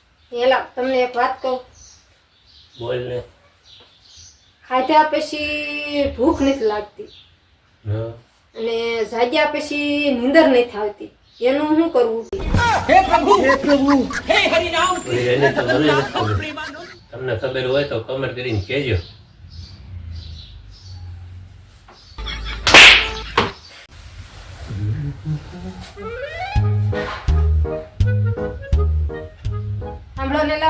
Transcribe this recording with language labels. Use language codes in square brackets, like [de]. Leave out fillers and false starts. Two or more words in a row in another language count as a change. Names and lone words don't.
[gu] એલા તમને એક વાત કહું. બોલ ને. ખાધા પછી ભૂખ નથી લાગતી હા. અને જાગ્યા પછી નીંદર નથી આવતી. એનું શું કરવું? [hi] हे प्रभु हे हरि राम [gu] એને તો મને નથી ખબર. તમને ખબર હોય તો કમેન્ટ કરીને કહેજો. સાંભળો લેલા,